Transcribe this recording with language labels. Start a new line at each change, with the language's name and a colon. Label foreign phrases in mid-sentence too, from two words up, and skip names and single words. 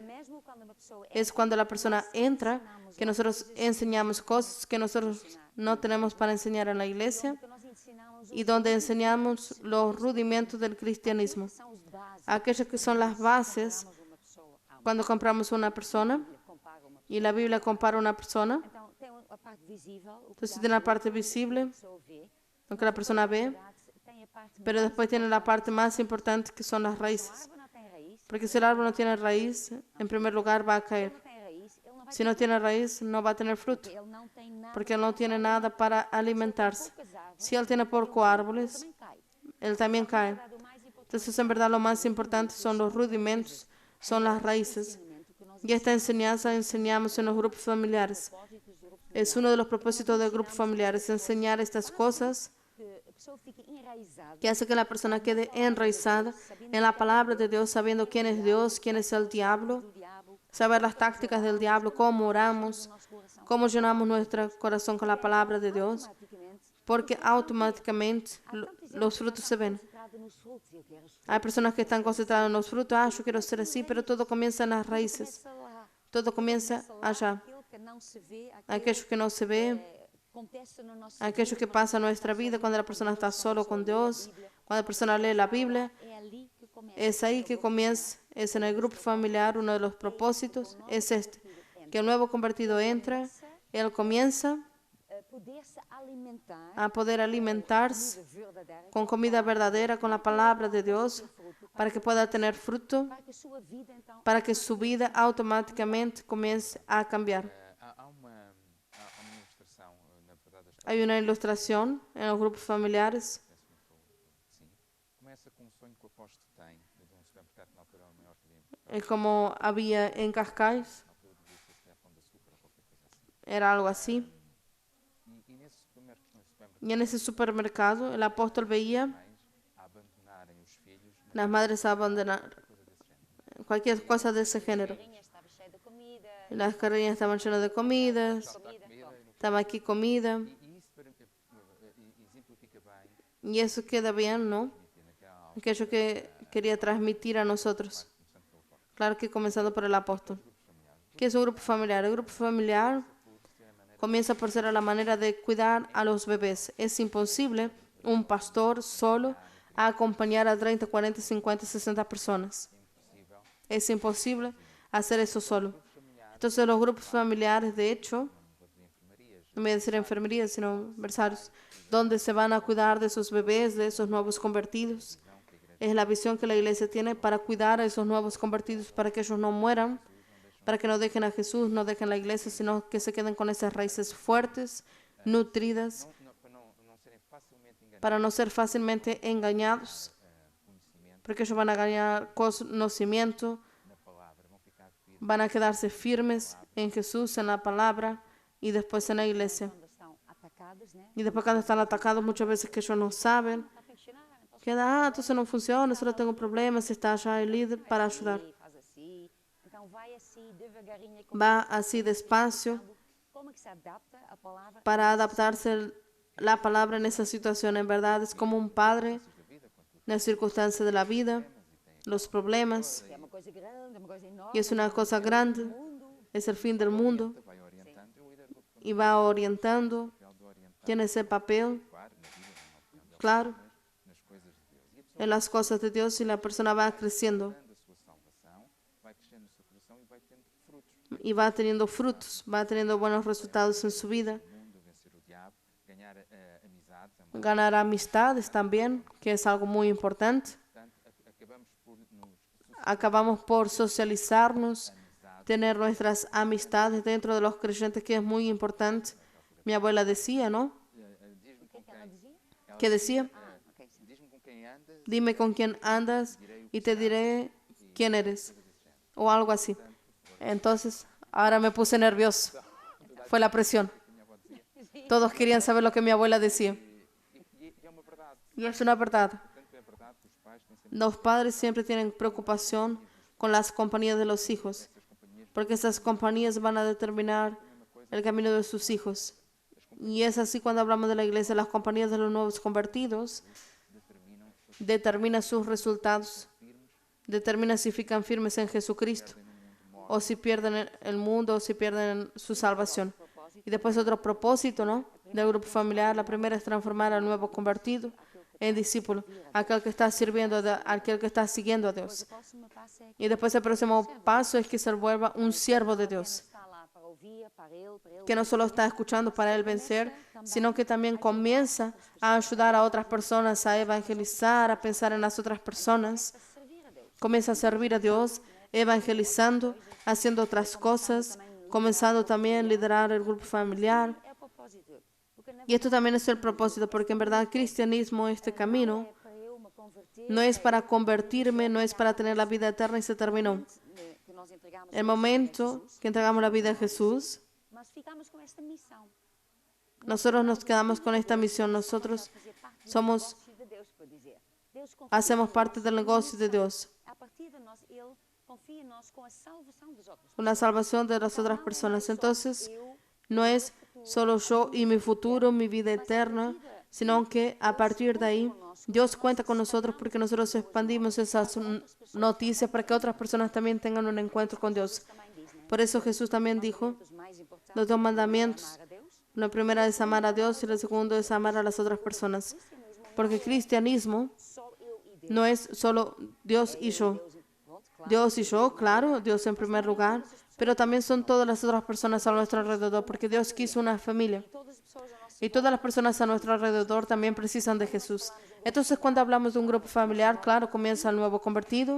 Spanish: Es cuando la persona entra, que nosotros enseñamos cosas que nosotros no tenemos para enseñar en la iglesia y donde enseñamos los rudimentos del cristianismo. Aquellas que son las bases cuando compramos una persona y la Biblia compara una persona.
Portuguese: a parte visível, o que
Spanish: Entonces
Portuguese: dá
Spanish: tiene la vida, parte
Portuguese: o que a
Spanish: visible,
Portuguese: pessoa vê,
Spanish: lo que la persona ve,
Portuguese: tem a parte
Spanish: pero
Portuguese: mais
Spanish: después tiene la
Portuguese: importante.
Spanish: parte más importante que son las
Portuguese: Se a
Spanish: raíces.
Portuguese: árvore não tem raiz,
Spanish: Porque si el árbol no tiene raíz, en primer lugar va a
Portuguese: se ele
Spanish: caer.
Portuguese: não tem raiz, ele não vai
Spanish: Si
Portuguese: ter
Spanish: no
Portuguese: fruto,
Spanish: tiene raíz, no va a tener fruto,
Portuguese: porque ele não tem nada
Spanish: porque él no
Portuguese: para se
Spanish: tiene nada
Portuguese: alimentar.
Spanish: para
Portuguese: Se ele tem
Spanish: alimentarse.
Portuguese: poucas árvores,
Spanish: Si él tiene
Portuguese: ele
Spanish: pocos
Portuguese: ele
Spanish: árboles,
Portuguese: também cai.
Spanish: él también
Portuguese: Então, na
Spanish: cae.
Portuguese: verdade, o mais importante
Spanish: Entonces, en verdad, lo más importante son los
Portuguese: são as
Spanish: rudimentos,
Portuguese: raízes.
Spanish: son
Portuguese: É
Spanish: las
Portuguese: este
Spanish: raíces.
Portuguese: ensinamento que nós
Spanish: Y esta
Portuguese: ensinamos
Spanish: enseñanza nos enseñamos en los grupos familiares.
Portuguese: propósitos do grupo
Spanish: Es
Portuguese: familiar.
Spanish: uno de los
Portuguese: É
Spanish: propósitos
Portuguese: nós
Spanish: de grupos
Portuguese: ensinamos
Spanish: familiares,
Portuguese: estas coisas
Spanish: enseñar
Portuguese: que
Spanish: estas
Portuguese: fazem
Spanish: cosas
Portuguese: que a pessoa fique enraizada
Spanish: que hace que la persona
Portuguese: na
Spanish: quede
Portuguese: palavra de
Spanish: enraizada
Portuguese: Deus, sabendo
Spanish: en la
Portuguese: quem é
Spanish: palabra de
Portuguese: Deus,
Spanish: Dios, sabiendo
Portuguese: quem
Spanish: quién
Portuguese: é o
Spanish: es
Portuguese: diabo,
Spanish: Dios, quién
Portuguese: quais
Spanish: es
Portuguese: são
Spanish: el
Portuguese: as táticas
Spanish: diablo,
Portuguese: do diabo,
Spanish: saber
Portuguese: como
Spanish: las
Portuguese: que nós
Spanish: tácticas del
Portuguese: oramos,
Spanish: diablo,
Portuguese: como
Spanish: cómo
Portuguese: nós enchemos o
Spanish: oramos,
Portuguese: nosso coração
Spanish: cómo
Portuguese: com a
Spanish: llenamos
Portuguese: palavra de
Spanish: nuestro
Portuguese: Deus.
Spanish: corazón con la
Portuguese: Porque
Spanish: palabra de
Portuguese: então,
Spanish: Dios,
Portuguese: automaticamente,
Spanish: porque
Portuguese: os frutos vão ter.
Spanish: automáticamente
Portuguese: Há tanta gente
Spanish: los
Portuguese: que já
Spanish: frutos
Portuguese: está
Spanish: se ven.
Portuguese: concentrada nos frutos, eu quero os
Spanish: Hay
Portuguese: frutos,
Spanish: personas que
Portuguese: quero
Spanish: están
Portuguese: ser
Spanish: concentradas en
Portuguese: assim.
Spanish: los frutos, yo
Portuguese: Tudo
Spanish: quiero ser
Portuguese: começa nas
Spanish: así, pero todo
Portuguese: raízes.
Spanish: comienza en las
Portuguese: Tudo
Spanish: raíces,
Portuguese: começa lá.
Spanish: todo
Portuguese: Tudo
Spanish: comienza
Portuguese: começa lá.
Spanish: allá.
Portuguese: Aquilo que não se vê,
Spanish: Aquello que no se ve,
Portuguese: acontece na nossa
Spanish: aquello
Portuguese: vida,
Spanish: que
Portuguese: quando
Spanish: pasa en
Portuguese: a pessoa
Spanish: nuestra
Portuguese: está
Spanish: vida cuando la
Portuguese: sozinha com
Spanish: persona está
Portuguese: Deus, quando a
Spanish: solo con
Portuguese: pessoa lê a
Spanish: Dios,
Portuguese: Bíblia,
Spanish: cuando la persona lee la Biblia.
Portuguese: é ali que começa.
Spanish: Es ahí
Portuguese: No
Spanish: que
Portuguese: grupo
Spanish: comienza, es en el grupo familiar, uno de los propósitos es este, que el nuevo convertido entra, él comienza
Portuguese: poder-se alimentar
Spanish: a poder alimentarse con comida verdadera, con la palabra de Dios, para que pueda tener fruto,
Portuguese: para que sua vida então
Spanish: para que su vida automáticamente comience a cambiar.
Portuguese: Há uma ilustração, na verdade, a história
Spanish: Hay una ilustración en los grupos familiares.
Portuguese: sim. Começa com um sonho que o apóstolo tem de um supermercado na altura maior que havia.
Spanish: Es como había en Cascais,
Portuguese: Na altura devia ser se calhar Pão de Açúcar ou qualquer coisa assim.
Spanish: era algo así.
Portuguese: E nesse supermercado,
Spanish: Y en ese supermercado el apóstol veía
Portuguese: mães a abandonarem os filhos
Spanish: las madres abandonar
Portuguese: coisa desse género.
Spanish: cualquier cosa de ese género.
Portuguese: carrinha estava cheia de comida,
Spanish: Las carreras estaban llenas de comidas,
Portuguese: Está comida e no
Spanish: estaba aquí comida,
Portuguese: E isso exemplifica bem
Spanish: y eso queda bien, ¿no?
Portuguese: naquela
Spanish: Aquello que quería transmitir a nosotros.
Portuguese: começando pelo apóstolo.
Spanish: Claro que comenzando por el apóstol. ¿Qué es un grupo familiar? El grupo familiar comienza por ser a la manera de cuidar a los bebés. Es imposible un pastor solo a acompañar a 30, 40, 50, 60 personas.
Portuguese: Impossível.
Spanish: Es imposible hacer eso solo. Entonces los grupos familiares, de hecho,
Portuguese: Não vou dizer enfermarias.
Spanish: no voy a decir enfermería, sino versarios, donde se van a cuidar de esos bebés, de esos nuevos convertidos. Es la visión que la iglesia tiene para cuidar a esos nuevos convertidos, para que ellos no mueran, para que no dejen a Jesús, no dejen la iglesia, sino que se queden con esas raíces fuertes, nutridas,
Portuguese: Não serem facilmente enganados.
Spanish: para no ser fácilmente engañados,
Portuguese: Conhecimento
Spanish: porque ellos van a ganar conocimiento,
Portuguese: na palavra. Vão ficar firmes.
Spanish: van a quedarse firmes en Jesús, en la palabra y después en la iglesia.
Portuguese: quando estão atacadas, né?
Spanish: Y después cuando están atacados, muchas veces que ellos no saben,
Portuguese: Está para ensinar, então
Spanish: queda, entonces no funciona, solo tengo problemas, está allá el líder para ayudar.
Portuguese: faz assim, então vai assim devagarinho,
Spanish: Va así despacio
Portuguese: como que se adapta a palavra
Spanish: para adaptarse la palabra en esa situación. En verdad es como un padre en las circunstancias de la vida, los problemas,
Portuguese: é uma coisa grande, é uma coisa enorme,
Spanish: y es una cosa grande, es el fin del mundo,
Portuguese: Vai orientando e o líder do
Spanish: y va orientando,
Portuguese: papel de orientar,
Spanish: tiene ese papel,
Portuguese: claro, na vida normal,
Spanish: claro,
Portuguese: nas coisas de Deus. E a pessoa
Spanish: en las cosas de Dios y la persona va creciendo
Portuguese: dando a sua salvação, vai crescendo no seu coração e vai tendo frutos.
Spanish: y va teniendo frutos, va teniendo buenos resultados en su vida.
Portuguese: O mundo, vencer o diabo, ganhar amizades, amar.
Spanish: Ganar amistades también, que es algo muy importante.
Portuguese: Portanto, acabamos por nos
Spanish: Acabamos por socializarnos, tener nuestras amistades dentro de los creyentes, que es muy importante. Mi abuela decía, ¿no?
Portuguese: diz-me o que com é que ela quem, dizia?
Spanish: Que decía,
Portuguese: Ah, ok, sim. diz-me com quem andas,
Spanish: dime con quién andas y te diré quién eres, o algo así. Entonces, ahora me puse nervioso. Fue la presión.
Portuguese: minha avó dizia,
Spanish: Todos querían saber lo que mi abuela decía.
Portuguese: e é uma verdade.
Spanish: Y es una verdad.
Portuguese: Tanto é verdade que os pais têm sempre
Spanish: Los padres siempre tienen preocupación con las compañías de los hijos, porque esas compañías van a determinar el camino de sus hijos. Y es así cuando hablamos de la iglesia, las compañías de los nuevos convertidos determinan sus resultados, determinan si fican firmes en Jesucristo, o si pierden el mundo, o si pierden su salvación. Y después otro propósito, ¿no?, del grupo familiar. La primera es transformar al nuevo convertido en discípulo, aquel que está sirviendo, aquel que está siguiendo a Dios.
Portuguese: O próximo passo é que
Spanish: Y después el próximo paso es que se vuelva un siervo de Dios.
Portuguese: está lá para ouvir ouvia para ele
Spanish: que no solo está escuchando para él vencer, sino que también comienza a ayudar a otras personas a evangelizar, a pensar en las otras personas.
Portuguese: a servir a Deus.
Spanish: Comienza a servir a Dios, evangelizando, haciendo otras cosas, comenzando también a liderar el grupo familiar.
Portuguese: É o propósito. Porque na
Spanish: Y esto también es el propósito, porque en verdad el cristianismo, este camino,
Portuguese: é para eu me converter,
Spanish: no es para convertirme, no es para tener la vida eterna y se terminó.
Portuguese: que nós entregamos
Spanish: El momento que entregamos la vida a Jesús,
Portuguese: mas ficamos com esta missão.
Spanish: nosotros nos quedamos con esta misión. Nosotros
Portuguese: Fazer parte do
Spanish: somos,
Portuguese: negócio de Deus, por dizer. Deus confia
Spanish: hacemos
Portuguese: em
Spanish: parte
Portuguese: nós
Spanish: del
Portuguese: uma
Spanish: negocio de
Portuguese: missão.
Spanish: Dios,
Portuguese: A partir de nós, ele confia em nós com a salvação dos outros.
Spanish: con la salvación de las otras personas. Entonces, no es solo yo y mi futuro, mi vida eterna, sino que a partir de ahí Dios cuenta con nosotros porque nosotros expandimos esas noticias para que otras personas también tengan un encuentro con Dios.
Portuguese: Também diz, né?
Spanish: Por eso Jesús también dijo,
Portuguese: Os mais importantes,
Spanish: los dos mandamientos,
Portuguese: amar a Deus.
Spanish: la primera es amar a Dios y la segunda es amar a las otras personas.
Portuguese: Porque cristianismo Só eu e Deus.
Spanish: no es solo Dios y yo.
Portuguese: Deus, pronto, claro.
Spanish: Dios y yo, claro, Dios en primer lugar, pero también son todas las otras personas a nuestro alrededor, porque Dios quiso una familia.
Portuguese: Todas as pessoas ao nosso
Spanish: Y todas las personas a nuestro alrededor también precisan de Jesús. Entonces, cuando hablamos de un grupo familiar, claro, comienza el nuevo convertido.